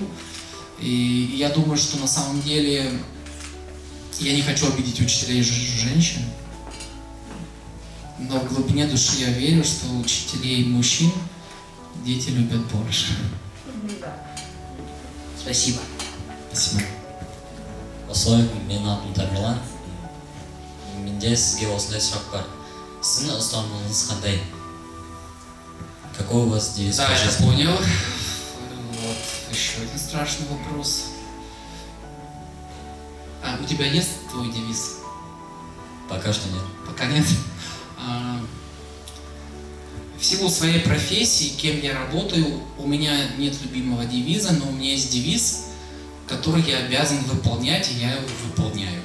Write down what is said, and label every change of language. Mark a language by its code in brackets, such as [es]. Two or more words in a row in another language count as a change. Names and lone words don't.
[ru] И я думаю, что на самом деле я не хочу обидеть учителей женщин, но в глубине души я верю, что учителей мужчин дети любят больше. Спасибо. Спасибо. [kk] Осылай, мен атым Тамерлан. Менде сізге осындай сұрақ бар. Сіздің ұстанымыңыз қандай? [ru] Какой у вас девиз? Да, я понял. Вот еще один страшный вопрос. У тебя есть твой девиз? Пока что нет. Пока нет. В силу своей профессии, кем я работаю, у меня нет любимого девиза, но у меня есть девиз, который я обязан выполнять, и я его выполняю.